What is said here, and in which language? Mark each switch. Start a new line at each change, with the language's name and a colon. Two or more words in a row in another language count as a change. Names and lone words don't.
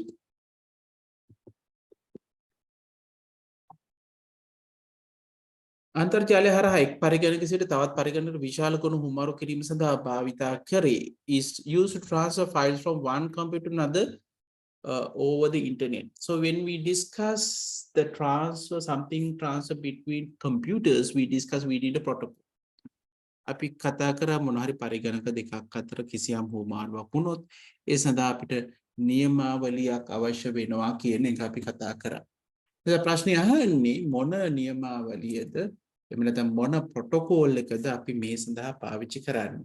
Sinhala: අන්තර්ජාලය හරහා එක් පරිගණක සිට තවත් පරිගණකකට විශාල කුණු හුමාරු කිරීම සඳහා භාවිතා කරේ
English: is used to transfer files from one computer to another over the internet. So when we discuss the transfer, something transfer between computers, we discuss we need a protocol.
Sinhala: අපි කතා කරා මොනහරි පරිගණක දෙකක් අතර කිසියම් හුවමාරුවක් වුණොත් ඒ සඳහා අපිට නියමාවලියක් අවශ්‍ය වෙනවා කියන එක අපි කතා කරා. එතන ප්‍රශ්නේ අහන්නේ මොන නියමාවලියද එහෙම නැත්නම් මොන ප්‍රොටෝකෝල් එකද අපි මේ සඳහා පාවිච්චි කරන්නේ.